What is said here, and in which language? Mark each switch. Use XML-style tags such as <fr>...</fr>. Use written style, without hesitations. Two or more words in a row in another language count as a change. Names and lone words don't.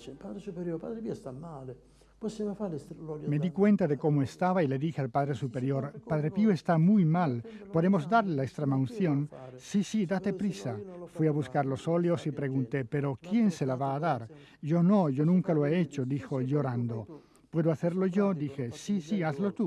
<it>Cioè, Padre Superiore, Padre Pio sta male. Possiamo fare l'olio?</it> <es>Me di cuenta de cómo estaba y le dije al Padre Superior, Padre Pío está muy mal, ¿podemos darle la extrema unción? Sí, sí, date prisa. Fui a buscar los óleos y pregunté, ¿pero quién se la va a dar? Yo no, yo nunca lo he hecho, dijo llorando. ¿Puedo hacerlo yo? Dije, sí, sí, hazlo tú.</es>